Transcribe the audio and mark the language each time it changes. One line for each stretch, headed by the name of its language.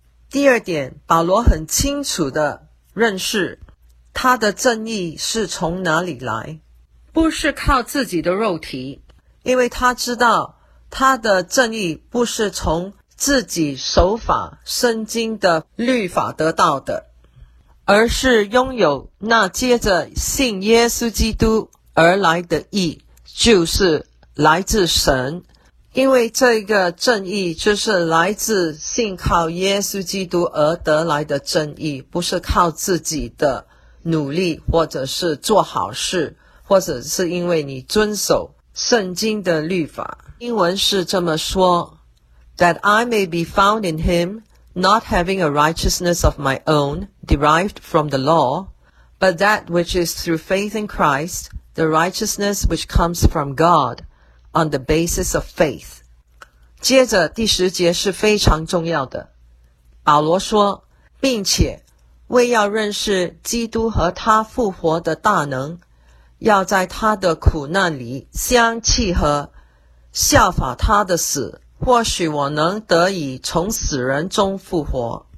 Chinese: 第二点，保罗很清楚地认识他的正义是从哪里来，不是靠自己的肉体，因为他知道他的正义不是从自己守法圣经的律法得到的，而是拥有那接着信耶稣基督而来的义，就是来自神。因为这个正义就是来自信靠耶稣基督而得来的正义，不是靠自己的努力或者是做好事，或者是因为你遵守圣经的律法。英文是这么说，
English: That I may be found in him, not having a righteousness of my own derived from the law, but that which is through faith in Christ, the righteousness which comes from God on the basis of faith.
Chinese: 接着第十节是非常重要的，保罗说，并且为要认识基督和他复活的大能，要在他的苦难里相契合，效法他的死，或许我能得以从死人中复活。